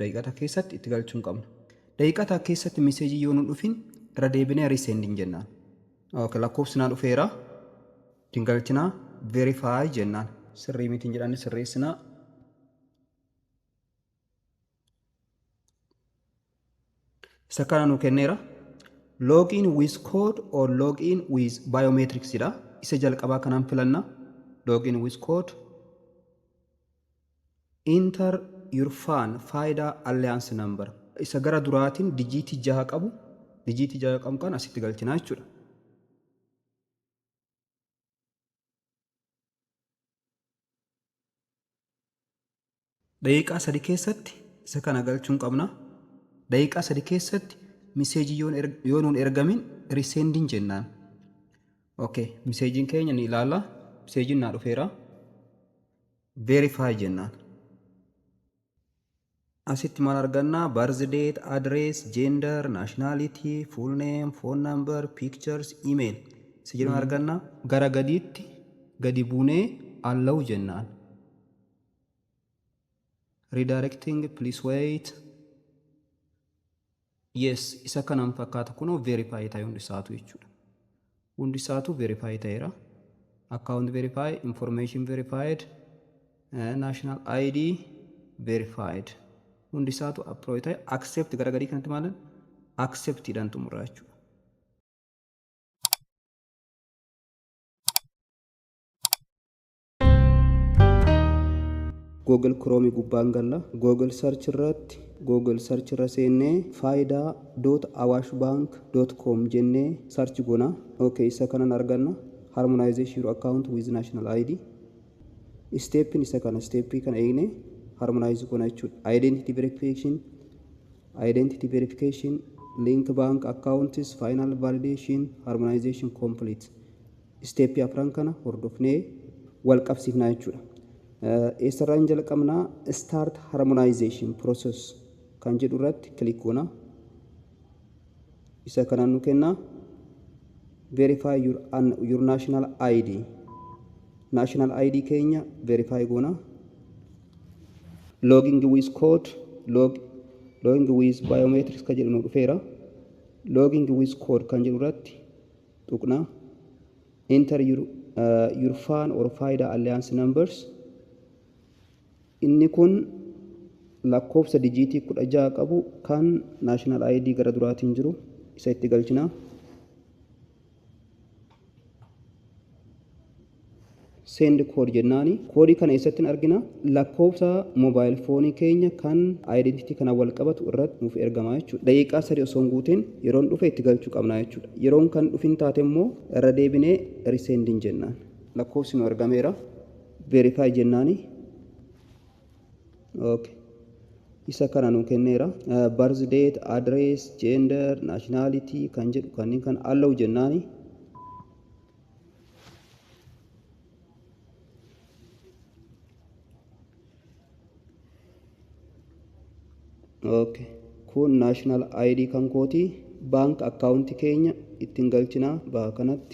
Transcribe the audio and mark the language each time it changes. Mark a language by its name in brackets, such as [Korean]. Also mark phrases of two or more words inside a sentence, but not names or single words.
[Oromo] Daqiiqaa takka keessatti itti galchuun qabna. Daqiiqaa takka keessatti miseejii yoo nu dhufin irra deebinee resending jennaan. Okay, lakkoofsi naa dhufeera. Tingalchina verify jennaan. Sirrii mitiin jedhani sirreessina. Isa kana nu kenneera. [English] Login with code or login with biometrics [Oromo] jedha. Isa jalqabaa kanaan filanna. [English] Login with code. Enter your FAN Faida Alliance number. [Oromo] Isa gara duraatiin dijiitii 6 qabu. Dijiitii 6 qabu kan asitti galchina jechuudha. Daqiiqaa 3 keessatti isa kana galchuun qabna. Daqiiqaa 3 keessatti miseejii yoo nuun ergamin resending jennaan. Okay, miseejiin keenya ni ilaalla. Miseejiin naa dhufeera. Verify jennaan. Asitti maal arganna? [English] Birth date, address, gender, nationality, full name, phone number, pictures, email. [Oromo] Isa jedhamu arganna. Gara gadiitti gadi buunee allow jennaan. [English] Redirecting, please wait. [Oromo] Yes, isa kanaan fakkaata kunoo verify ta'e hundi isaatu jechuudha. Hundi isaatu verify ta'eera. [English] Account verify, information verified, national ID verified. [Oromo] Hundi isaatu approve ta'e accept gara gadii kanatti maalan accept jedhan xumura jechuudha. Google Chrome gubbaan galla. Google search irratti Google search irra seennee faida.awashbank.com jennee search goona. Okay, isa kanan arganna. [English] Harmonization your account with national ID. [Oromo] Stepin isa kana stepii kana eegne harmonize goona jechuudha. [English] Identity verification, link bank accounts, final validation, harmonization complete. [Oromo] Stepii afran kana hordofnee wal qabsiifnaa jechuudha. Eessarraan jalqabnaa [English] start harmonization process [Oromo] kan jedhu irratti click goona. Isa kanaan nu kenna [English] verify your national ID. National ID [Oromo] keenya verify goona. [English] Logging with code, logging with biometrics [Oromo] kan jedhu nu dhufeera. Logging with code kan jedhu irratti tuqna. [English] Enter your FAN or Faida Alliance numbers. [Oromo] Inni kun lakkoofsa dijiitii 16 qabu kan [English] national ID [Oromo] gara duraatiin jiru isa itti galchina. [English] Send code [Oromo] jennaani. Koodii kana eessatti argina? Lakkoofsa [English] mobile phone [Oromo] keenya kan identity kana wal qabatu irratti nuuf ergama jechuudha. Daqiiqaa 3 osoo hin guutin yeroon dhufe itti galchuu qabna jechuudha. Yeroon kan dhufin taate immoo irra deebinee resending jennaan. Lakkoofsi nu argameera. Verify jennaani. Okay. isa kana nu kenneera. [English] Birth date, address, gender, nationality [Oromo] kan jedhu kanneen kan allow jennaani. Okay. Kun [English] national ID [Oromo] kan kooti. [English] Bank account [Oromo] keenya ittiin galchina bakka kanatti.